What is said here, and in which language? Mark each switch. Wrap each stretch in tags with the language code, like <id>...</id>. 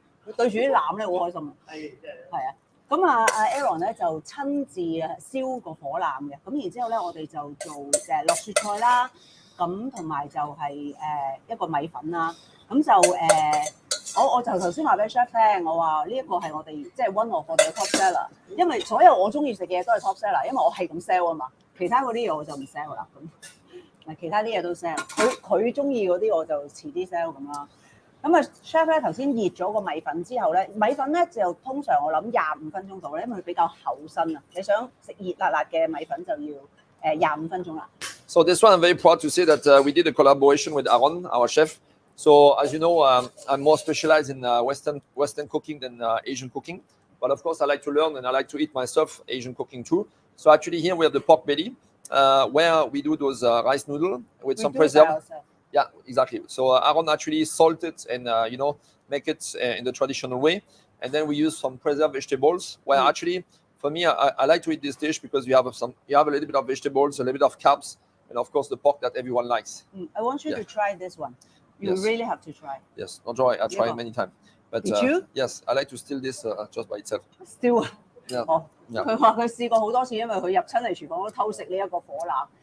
<yue>佢對住啲腩咧好開心。係啊。咁啊，Aaron 咧就親自燒個火腩嘅，咁然之後咧我哋就做落雪菜啦，咁同埋就係一個米粉啦，咁就我就頭先話俾 Chef 聽，我話呢一個係我哋即係 one of 我哋嘅 top seller，因為所有我中意食嘅嘢都係 top seller，因為我係咁 sell 啊嘛，其他嗰啲嘢我就唔 sell 啦，咁其他啲嘢都 sell，佢中意嗰啲我就遲啲 sell 咁啦。咁啊 ，Chef 咧頭先熱咗個米粉之後咧，米粉咧就通常我諗25分鐘到咧，因為佢比較厚身啊。你想食熱辣辣嘅米粉就要25分鐘啦。</yue> <en>So this one I'm very proud to say that we did a collaboration with Aaron, our chef. So as you know, I'm more specialized in Western cooking than Asian cooking. But of course, I like to learn and I like to eat myself Asian cooking too. So actually here we have the pork belly, where we do those rice noodle with some preserve. Yeah, exactly. So Aaron actually salt it and make it in the traditional way, and then we use some preserved vegetables. Where actually, for me, I like to eat this dish because you have a little bit of vegetables, a little bit of carbs, and of course the pork that everyone likes. I want you to try this one. You really have to try. Yes, no joy. I tried many times. But Did you? Yes, I like to steal this just by itself.</en> <yue>Steal 啊？</yue> <en>Yeah.</en> <yue>哦，佢話佢試過好多次，因為佢入親嚟廚房都偷食呢一個火腩。</yue>